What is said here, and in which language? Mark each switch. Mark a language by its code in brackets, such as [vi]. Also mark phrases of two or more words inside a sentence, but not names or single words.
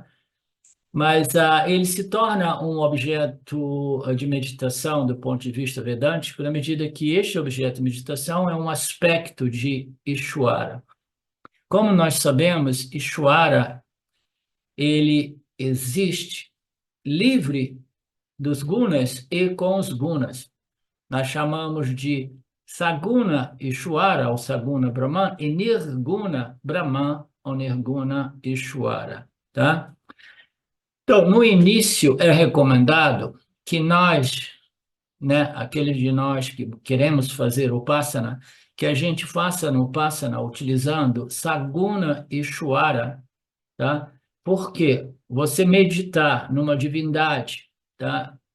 [pt] Mas ele se torna um objeto de meditação do ponto de vista vedântico na medida que este objeto de meditação é um aspecto de Ishvara. Como nós sabemos, Ishvara, ele existe livre dos gunas e com os gunas. Nós chamamos de [sa] सगुण ईश्वर, [pt] ou [sa] सगुण ब्रह्म, [pt] e [sa] निर्गुण ब्रह्म, [pt] ou [sa] निर्गुण ईश्वर, [pt] tá? Então, no início é recomendado que nós, né, aqueles de nós que queremos fazer o Upasana, que a gente faça no Upasana utilizando [sa] सगुण ईश्वर, [pt] tá? Porque você meditar numa divindade, tá?